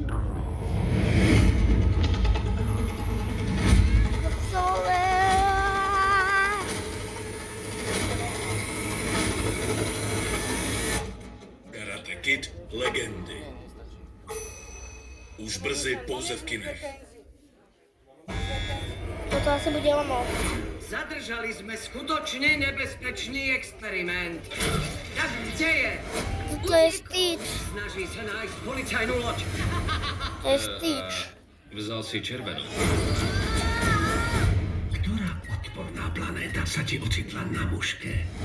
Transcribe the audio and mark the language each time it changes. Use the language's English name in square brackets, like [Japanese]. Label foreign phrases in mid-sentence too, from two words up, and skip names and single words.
[Czech] Karate Kid legendy. Už brzy pouze v kinech. [Slovak] Toto asi bude ono. Zadržali sme skutočne nebezpečný experiment. Tak kde je? Toto je Stitch. Snaží sa nájsť policajnú loď. To je Stitch. Vzal si červenou. Ktorá odporná planéta sa ti ocitla na muške?